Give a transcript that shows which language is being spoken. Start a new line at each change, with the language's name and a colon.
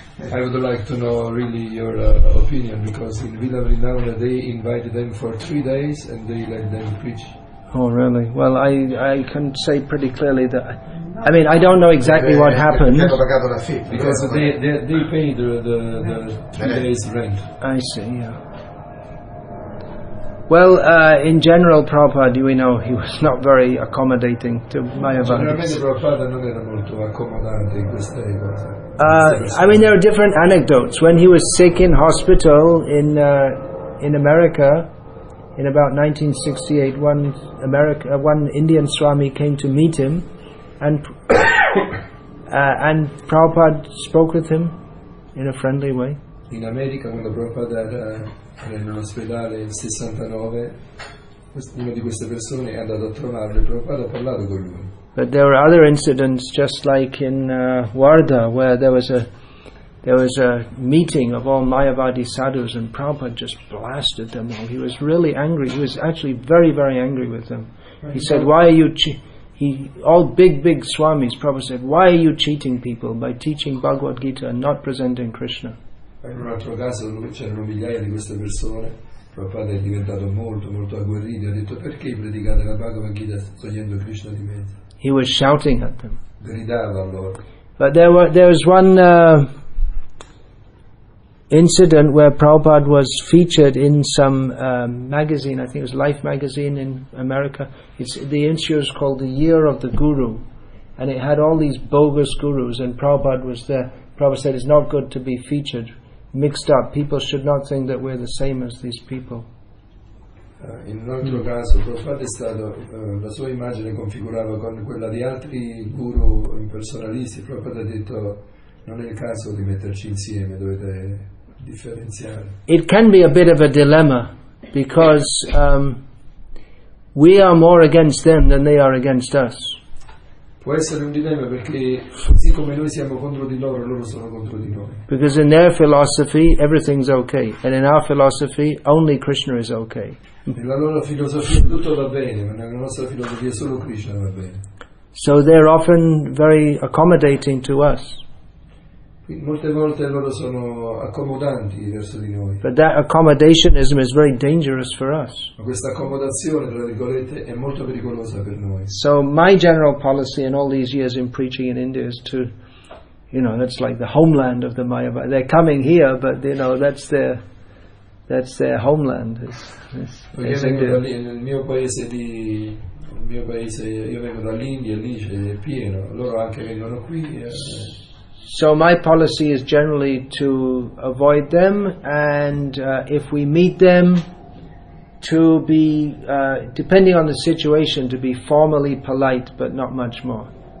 English: I would like to know really your opinion, because in Villa Vignana they invited them for 3 days and they let them preach. Oh, really? Well, I can say pretty clearly that, I mean, I don't know exactly what happened. Because they paid the 3 days rent. I see, yeah. Well, in general, Prabhupada, we know he was not very accommodating to Mayavadis.
Italian: Prabhupada non era molto accomodante in queste cose.
English: I mean, there are different anecdotes. When he was sick in hospital in America, in about 1968, one Indian Swami came to meet him, and Prabhupada spoke with him in a friendly way.
Italian: In America, quando Prabhupada era in un ospedale nel 69, una di queste persone è andato a trovarlo e Prabhupada ha parlato con lui.
English: But there were other incidents, just like in Wardha, where there was a meeting of all Mayavadi sadhus, and Prabhupada just blasted them all. He was really angry. He was actually very, very angry with them. He said, "Why are you?" All big swamis. Prabhupada said, "Why are you cheating people by teaching Bhagavad Gita and not presenting Krishna?"
Italian: In un altro caso c'erano migliaia di queste persone. Prabhupada è diventato molto, molto agguerrito e ha detto: perché predicate la Bhagavad Gita togliendo Krishna di mezzo?
English: He was shouting at them.
Italian: Gridava a loro.
English: But there was one incident where Prabhupada was featured in some magazine. I think it was Life magazine in America. The issue is called The Year of the Guru, and it had all these bogus gurus, and Prabhupada was there. Prabhupada said it's not good to be featured mixed up. People should not think that we're the same as these people.
Italian: In un altro caso Prabhupada è stato, la sua immagine configurava con quella di altri guru impersonalisti. Prabhupada ha detto: non è il caso di metterci insieme, dovete differenziare.
English: It can be a bit of a dilemma, because we are more against them than they are against us.
Italian: Può essere un dilemma, perché così come noi siamo contro di loro, loro sono contro di noi.
English: Because in their philosophy everything's okay, and in our philosophy only Krishna is okay.
Italian: Nella loro filosofia tutto va bene, ma nella nostra filosofia solo Krishna va bene.
English: So they're often very accommodating to us.
Italian: Molte volte loro sono accomodanti verso di noi.
English: But that accommodationism is very dangerous for us.
Italian: Ma questa accomodazione, tra virgolette, è molto pericolosa per noi.
English: So my general policy in all these years in preaching in India is to, that's like the homeland of the Mayavadi. They're coming here, but that's their homeland.
Italian: Perché nel mio paese, io vengo dall'India, lì è pieno, loro anche vengono qui.
English: So my policy is generally to avoid them, and if we meet them, to be, depending on the situation, to be formally polite, but not much more.